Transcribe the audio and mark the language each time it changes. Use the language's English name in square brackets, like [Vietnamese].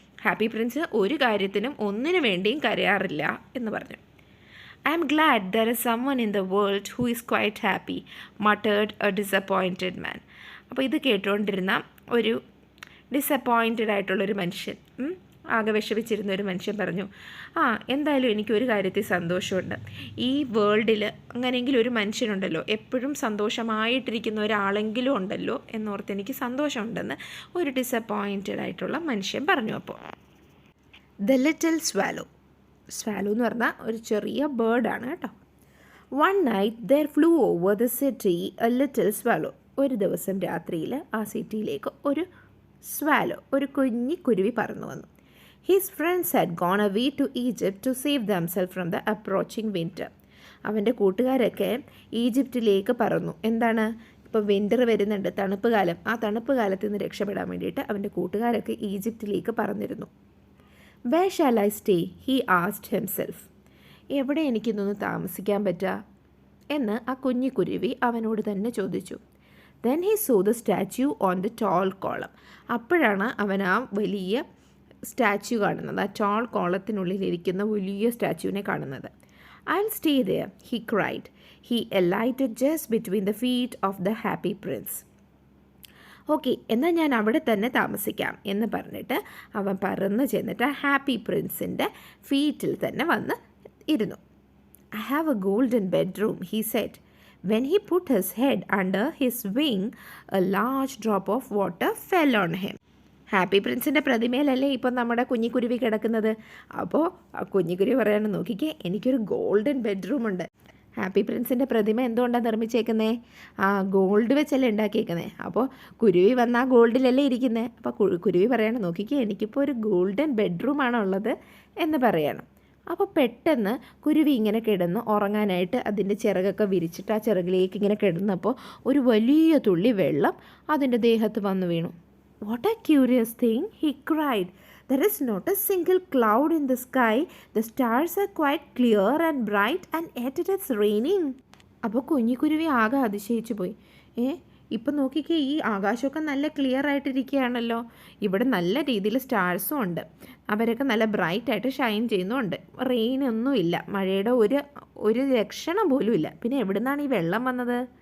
[Malayalam] Happy Prince ഒരു കാര്യത്തിനും ഒന്നിനു വേണ്ടിയും കരയാറില്ല എന്ന് പറഞ്ഞു. [English] I am glad there is someone in the world who is quite happy, muttered a disappointed man. [Malayalam] അപ്പോൾ ഇത് കേട്ടുകൊണ്ടിരുന്ന ഒരു ഡിസപ്പോയിൻറ്റഡ് ആയിട്ടുള്ളൊരു മനുഷ്യൻ, ആകെ വിഷമിച്ചിരുന്ന ഒരു മനുഷ്യൻ പറഞ്ഞു, എന്തായാലും എനിക്കൊരു കാര്യത്തിൽ സന്തോഷമുണ്ട്. ഈ വേൾഡിൽ അങ്ങനെയെങ്കിലും ഒരു മനുഷ്യനുണ്ടല്ലോ, എപ്പോഴും സന്തോഷമായിട്ടിരിക്കുന്ന ഒരാളെങ്കിലും ഉണ്ടല്ലോ എന്നോർത്ത് എനിക്ക് സന്തോഷമുണ്ടെന്ന് ഒരു ഡിസപ്പോയിൻറ്റഡ് ആയിട്ടുള്ള മനുഷ്യൻ പറഞ്ഞു. അപ്പോൾ ദ ലിറ്റിൽ സ്വാലോ എന്ന് പറഞ്ഞാൽ ഒരു ചെറിയ ബേർഡാണ് കേട്ടോ. [English] One night there flew over the city a little swallow. [Malayalam] ഒരു ദിവസം രാത്രിയിൽ ആ സിറ്റിയിലേക്ക് ഒരു സ്വാലോ, ഒരു കുരുവി പറന്നു വന്നു. [English] His friends had gone away to Egypt to save themself from the approaching winter. [Malayalam] അവൻ്റെ കൂട്ടുകാരൊക്കെ ഈജിപ്തിലേക്ക് പറന്നു. എന്താണ്, ഇപ്പോൾ വിൻ്റർ വരുന്നുണ്ട്, തണുപ്പ് കാലം. ആ തണുപ്പ് കാലത്ത് നിന്ന് രക്ഷപ്പെടാൻ വേണ്ടിയിട്ട് അവൻ്റെ കൂട്ടുകാരൊക്കെ ഈജിപ്തിലേക്ക് പറന്നിരുന്നു. [English] Where shall I stay? He asked himself. [Malayalam] എവിടെ എനിക്കിന്നൊന്ന് താമസിക്കാൻ പറ്റുക എന്ന് ആ കുരുവി അവനോട് തന്നെ ചോദിച്ചു. [English] Then he saw the statue on the tall column. [Malayalam] അപ്പോഴാണ് അവൻ ആ വലിയ സ്റ്റാച്യു കാണുന്നത്, ആ ടോൾ കോളത്തിനുള്ളിലിരിക്കുന്ന വലിയ സ്റ്റാച്യുവിനെ കാണുന്നത്. [English] I'll stay there, he cried. He alighted just between the feet of the happy prince. [Malayalam] Okay, എന്നാൽ ഞാൻ അവിടെ തന്നെ താമസിക്കാം എന്ന് പറഞ്ഞിട്ട് അവൻ പറന്ന് ചെന്നിട്ട് ആ ഹാപ്പി പ്രിൻസിൻ്റെ ഫീറ്റിൽ തന്നെ വന്ന് ഇരുന്നു. [English] I have a golden bedroom, he said. When he put his head under his wing, a large drop of water fell on him. [Malayalam] Happy പ്രിൻസിൻ്റെ പ്രതിമയിലല്ലേ ഇപ്പം നമ്മുടെ കുരുവി കിടക്കുന്നത്. അപ്പോൾ ആ കുരുവി പറയാണ്, നോക്കിക്കേ, എനിക്കൊരു ഗോൾഡൻ ബെഡ്റൂം ഉണ്ട്. ഹാപ്പി പ്രിൻസിൻ്റെ പ്രതിമ എന്തുകൊണ്ടാണ് നിർമ്മിച്ചേക്കുന്നത്? ഗോൾഡ് വെച്ചല്ലേ ഉണ്ടാക്കിയേക്കുന്നത്. അപ്പോൾ കുരുവി വന്ന് ആ ഗോൾഡിലല്ലേ ഇരിക്കുന്നത്. അപ്പോൾ കുരുവി പറയാണ്, നോക്കിക്കേ, എനിക്കിപ്പോൾ ഒരു ഗോൾഡൻ ബെഡ്റൂമാണ് ഉള്ളത് എന്ന് പറയണം. അപ്പോൾ പെട്ടെന്ന് കുരുവി ഇങ്ങനെ കിടന്ന് ഉറങ്ങാനായിട്ട് അതിൻ്റെ ചിറകൊക്കെ വിരിച്ചിട്ട് ആ ചിറകിലേക്ക് ഇങ്ങനെ കിടന്നപ്പോൾ ഒരു വലിയ തുള്ളി വെള്ളം അതിൻ്റെ ദേഹത്ത് വന്നു വീണു. [English] What a curious thing, he cried. There is not a single cloud in the sky. The stars are quite clear and bright and yet it is raining. [Malayalam] അപ്പോൾ കുരുവി ആകെ അതിശയിച്ചു പോയി. ഇപ്പം നോക്കിക്കേ, ഈ ആകാശമൊക്കെ നല്ല ക്ലിയർ ആയിട്ടിരിക്കുകയാണല്ലോ, ഇവിടെ നല്ല രീതിയിൽ സ്റ്റാർസും ഉണ്ട്, അവരൊക്കെ നല്ല ബ്രൈറ്റായിട്ട് ഷൈൻ ചെയ്യുന്നുമുണ്ട്, റെയിനൊന്നും ഇല്ല, മഴയുടെ ഒരു ലക്ഷണം പോലും ഇല്ല, പിന്നെ എവിടെ നിന്നാണ് ഈ വെള്ളം വന്നത്?